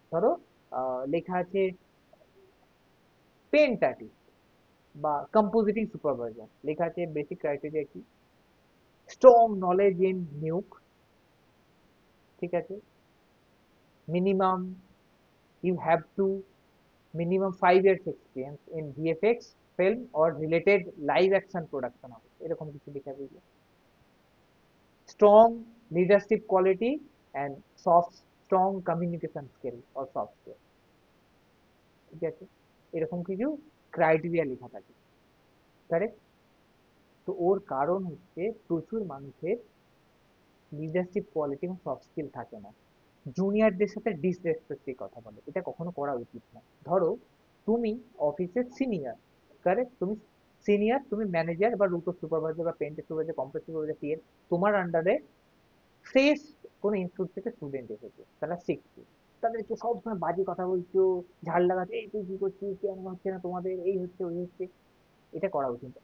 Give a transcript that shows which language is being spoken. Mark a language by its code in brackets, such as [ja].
[bn] ধরো লেখা আছে পেন্ট আর্টিস্ট বা কম্পোজিটিং সুপারভাইজার, লেখা আছে বেসিক ক্রাইটেরিয়া কি, [en] strong knowledge in Nuke, [bn] ঠিক আছে, [en] minimum you have to minimum 5 years experience in VFX, film or related live action production [bn] হবে, এরকম কিছু লেখা রইলো। [en] strong leadership quality and strong communication skill or soft skill, [bn] ঠিক আছে, এরকম কিছু ক্রাইটেরিয়া লেখা থাকে। কারেক্ট। তো ওর কারণ হচ্ছে প্রচুর মানুষের লিডারশিপ কোয়ালিটি এবং সফট স্কিল থাকে না, জুনিয়রদের সাথে ডিসরেসপেক্টে কথা বলে, এটা কখনো করা উচিত না। ধরো তুমি অফিসের সিনিয়র, কারেক্ট, তুমি সিনিয়র, তুমি ম্যানেজার বা রুটো সুপারভাইজার বা পেন্টের সুপারভাইজার, কম্পিউটার সুপারভাইজার, পিএন, তোমার আন্ডারে ফ্রেশ কোনো ইনস্টিটিউট থেকে স্টুডেন্ট এসেছে, তারা শিখছে, তাদেরকে সবসময় বাজে কথা বলছো, ঝাল লাগাচ্ছে, এই তুই কি করছিস, কেন হচ্ছে না তোমাদের, এই হচ্ছে ওই হচ্ছে, এটা করা উচিত না।